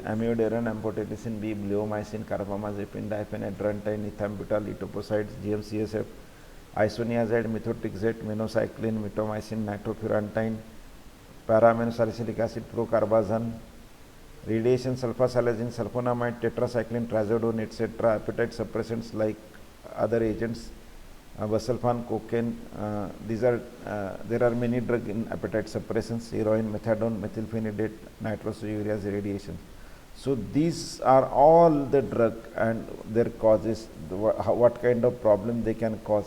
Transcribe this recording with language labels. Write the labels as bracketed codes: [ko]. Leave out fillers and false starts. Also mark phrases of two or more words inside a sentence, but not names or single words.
[en] amiodarone, amphotericin B, bleomycin, carbamazepine, diphenhydramine, ethambutol, etoposide, GM-CSF, isoniazide, methotrexate, minocycline, mitomycin, nitrofurantine, para-aminosalicylic acid, procarbazine, radiation, sulfasalazine, sulfonamide, tetracycline, trazodone, etc., appetite suppressants like other agents, vasalpan, cocaine. These are there are many drugs in appetite suppressants, heroin, methadone, methylphenidate, nitrosoureas, radiation. So these are all the drug and their causes, what kind of problem they can cause.